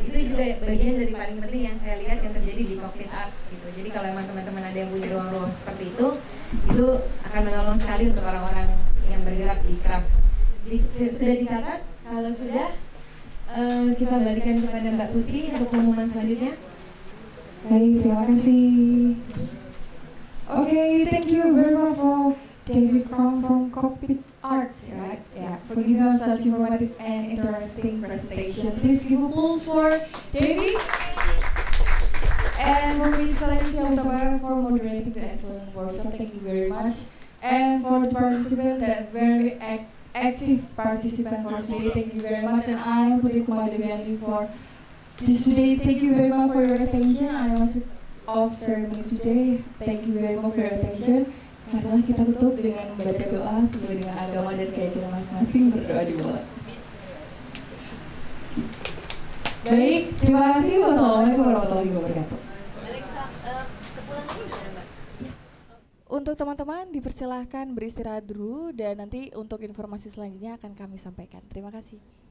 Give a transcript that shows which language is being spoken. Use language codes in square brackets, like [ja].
[id] Itu juga bagian dari paling penting yang saya lihat yang terjadi di Cockpit Arts gitu. Jadi kalau emang teman-teman ada yang punya ruang-ruang seperti itu akan menolong sekali untuk orang-orang yang bergerak di craft. Sudah dicatat? Kalau sudah, kita balikan kepada Mbak Putri untuk pengumuman selanjutnya. Baik, terima kasih. [en] Okay, thank you very much for David Crown from Cockpit Arts, right? Yeah, for giving us such informative and interesting presentation. Please give a applause for David. And for Miss Valencia Utabara for moderating the excellent workshop. Thank you very much. And for the participants, that very active participant for today, thank you very much. And I'm Putri Kumadeviani for this today. Thank you very much for your attention. I was of ceremony today. Thank you very much for your attention. [id] Marilah kita tutup dengan membaca doa sesuai dengan agama dan keyakinan masing-masing, berdoa di bawah. Baik, terima kasih. Wassalamualaikum warahmatullahi wabarakatuh. Untuk teman-teman dipersilahkan beristirahat dulu dan nanti untuk informasi selanjutnya akan kami sampaikan. Terima kasih.